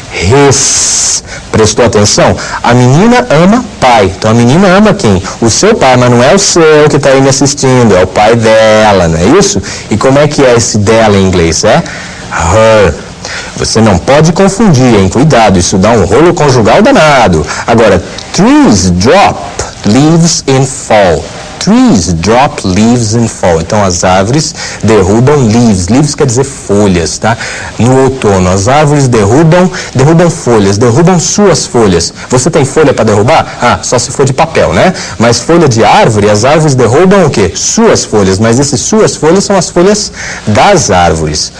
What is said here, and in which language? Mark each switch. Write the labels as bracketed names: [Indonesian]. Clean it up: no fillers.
[Portuguese] His. Prestou atenção? A menina ama pai. Então, a menina ama quem? O seu pai, mas não é o seu que está aí me assistindo. É o pai dela, não é isso? E como é que é esse dela em inglês? É her. Você não pode confundir, hein? Cuidado, isso dá um rolo conjugal danado. [English] Agora, trees drop leaves in fall. Trees drop leaves in fall. [Portuguese] Então, as árvores derrubam leaves. Leaves quer dizer folhas, tá? No outono, as árvores derrubam folhas, derrubam suas folhas. Você tem folha para derrubar? Ah, só se for de papel, né? Mas folha de árvore, as árvores derrubam o quê? Suas folhas. Mas essas suas folhas são as folhas das árvores.